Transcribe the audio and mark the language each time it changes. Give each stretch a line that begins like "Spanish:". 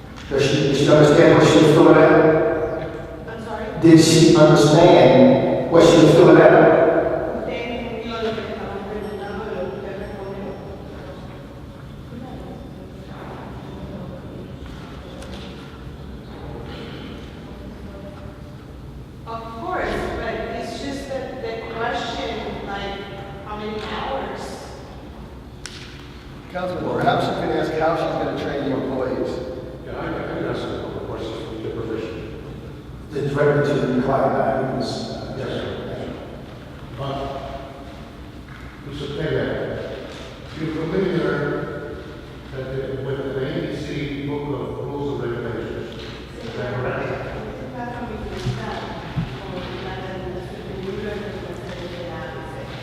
English: Does she understand what she was filling out? I'm sorry. Did she understand what she was filling out?
Spanish: Usted entendió lo que le estaban preguntando y lo que usted respondió.
English: Of course, but it's just that the question, like, how many hours? Councilman, perhaps you can ask how she's going to train the employees. Yeah, I can ask a couple of questions with your permission. The director to the client, was, Yes, sir. Mr. Taylor, you're familiar with the ABC Book of Rules and Regulations? Is that correct?
Spanish: Está familiarizado con la regulación del libro de regulaciones de la ABC.